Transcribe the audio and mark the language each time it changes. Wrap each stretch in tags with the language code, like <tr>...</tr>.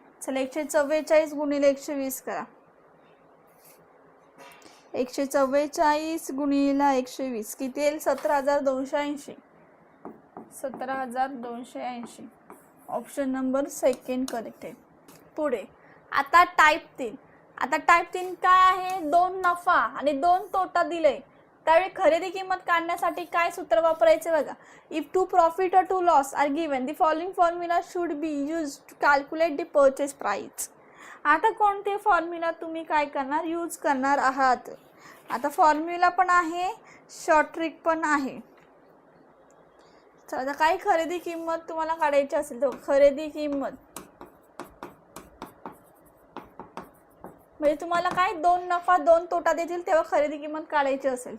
<mr>चला 144 गुणिले 120 करा 144 गुणिला 120 किती येईल 17,280 17,280. ऑप्शन नंबर सेकंड करेक्ट आहे. पुढे आता टाइप 3. आता टाइप 3 काय आहे 2 नफा आणि 2 तोटा दिले त्यावेळी खरेदी किंमत काढण्यासाठी काय सूत्र वापरायचे बघा.</mr> <en>If to profit or to loss are given the following formula should be use to calculate the purchase price.</en> <mr>आता कोणते फॉर्म्युला तुम्ही काय करणार यूज करणार आहात. आता फॉर्म्युला पण आहे शॉर्ट ट्रिक पण आहे. चला आता काय खरेदी किंमत तुम्हाला काढायची असेल तर खरेदी किंमत म्हणजे तुम्हाला काय 2 नफा 2 तोटा देतील तेव्हा खरेदी किंमत काढायची असेल.</mr>